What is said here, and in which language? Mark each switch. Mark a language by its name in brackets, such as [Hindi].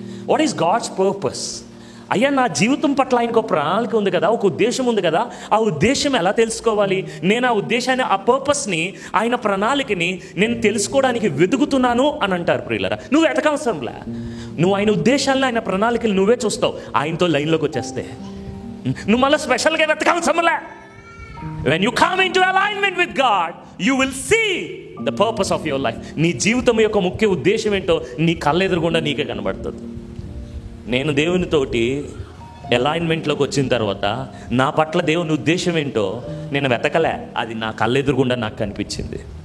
[English] What is God's purpose? [Telugu] అయ్యా, నా జీవితం పట్ల ఆయనకు ఒక ప్రణాళిక ఉంది కదా, ఒక ఉద్దేశం ఉంది కదా, ఆ ఉద్దేశం ఎలా తెలుసుకోవాలి? నేను ఆ ఉద్దేశాన్ని, ఆ పర్పస్ని, ఆయన ప్రణాళికని నేను తెలుసుకోవడానికి వెతుకుతున్నాను అని అంటారు. ప్రియులారా, నువ్వు వెతకవసరంలే. నువ్వు ఆయన ఉద్దేశాలను, ఆయన ప్రణాళికలు నువ్వే చూస్తావు ఆయనతో లైన్లోకి వచ్చేస్తే. నువ్వు మళ్ళీ స్పెషల్గా వెతకవసరంలే. [English] When you come into alignment with God, you will see the purpose of your life. [Telugu] నీ జీవితం యొక్క ముఖ్య ఉద్దేశం ఏంటో నీ కళ్ళెదురుగుండా నీకే కనబడుతుంది. నేను దేవునితోటి అలైన్మెంట్లోకి వచ్చిన తర్వాత నా పట్ల దేవుని ఉద్దేశం ఏంటో నేను వెతకలే, అది నా కళ్ళెదురుగుండా నాకు కనిపించింది.